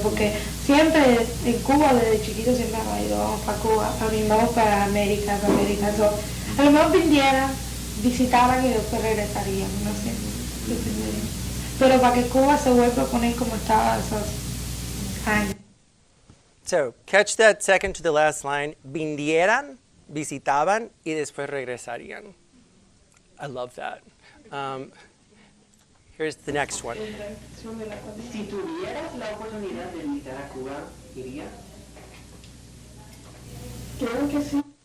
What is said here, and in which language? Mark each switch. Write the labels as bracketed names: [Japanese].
[Spanish] Porque siempre en Cuba, desde chiquito, siempre hemos ido, vamos para Cuba, vamos para América. A lo mejor vinieran, visitaran y después regresarían, no sé, dependería. Pero para que Cuba se vuelva a poner como estaba esos años. [English] So, catch that second to the last line. [Spanish] Vinieran, visitaban, y después regresarían. [English] I love that. Here's the next one. [Spanish] Si tuvieras la oportunidad de visitar a Cuba, ¿irías? Creo que sí.